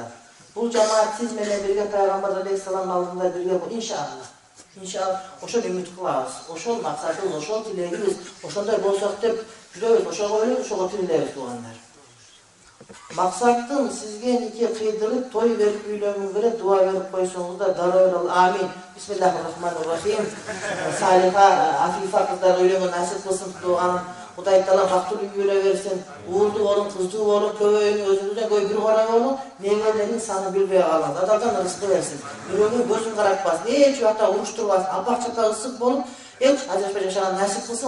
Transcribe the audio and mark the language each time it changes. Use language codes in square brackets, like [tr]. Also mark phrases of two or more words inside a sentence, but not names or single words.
[ky] Бул жамаат сиз менен бирге Пайгамбар алейхиссалам алдында бирге бол, иншалла. Иншалла, ошол үмүт кылабыз. Ошол максатыбыз, ошол тилегибиз, ошондой болсок деп жүрөбүз, ошого ойлойбуз, ошого тилебиз туугандар. Максаттын сизге нике кыйдырып, той берип үйлөнгү керек, дуа берип койсоңуз да дарыл амин. [ar] بسم الله الرحمن الرحيم. [ky] Салиха, Афифа кыздар үйлөнгөн насип кылсын туган. Кудай Таала бактылуу үй бере берсин. Уулду болуң, кыздуу болуң, көбөйүң, өзүңүздөн көбөй бир кора болуң. Немелердин саны билбей калат. Адалдан рызкы берсин. Бирөөнүн көзүн каратпасын. Эч убакта уруштурбасын. Апак-чапак ысык болуп, эч ажырашпай жашаган насип кылсын.